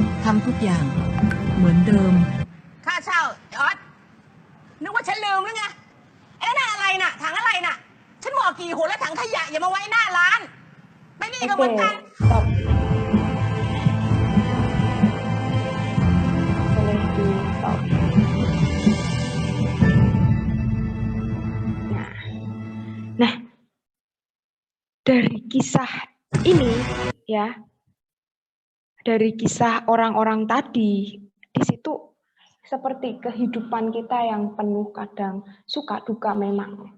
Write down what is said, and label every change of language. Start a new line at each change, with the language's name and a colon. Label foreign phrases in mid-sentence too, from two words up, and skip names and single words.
Thai: ำทุกอย่างเหมือนเดิม ค่าเช่าไอ้ออสนึกว่าฉันลืมหรือไงไอ้นั่นอะไรน่ะถังอะไรน่ะ ฉันบอกกี่หนแล้วถังขยะอย่ามาไว้หน้าร้านไม่นี่ก็เหมือนกัน
Indonesian: stop. Boleh di stop. Nah, dari kisah ini ya, dari kisah orang-orang tadi, di situ seperti kehidupan kita yang penuh kadang suka duka memang.